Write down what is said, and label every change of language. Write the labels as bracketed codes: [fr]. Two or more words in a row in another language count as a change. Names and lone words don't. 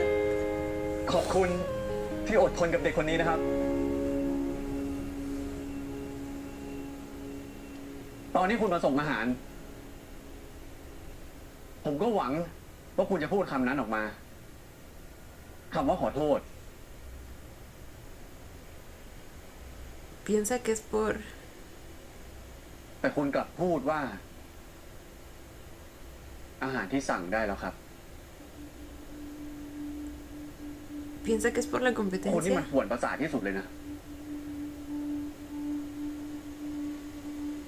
[th] ขอบคุณที่อดทนกับเด็กคนนี้นะครับ ตอนที่คุณมาส่งอาหาร ผมก็หวังว่าคุณจะพูดคำนั้นออกมาคำว่าขอโทษ [es] Piensa que es por... [th] แต่คุณกลับพูดว่า อาหารที่สั่งได้แล้วครับ [es] Piensa que es por la [th] คนที่มัน [es] competencia. [th] ป่วนประสาทที่สุดเลยนะ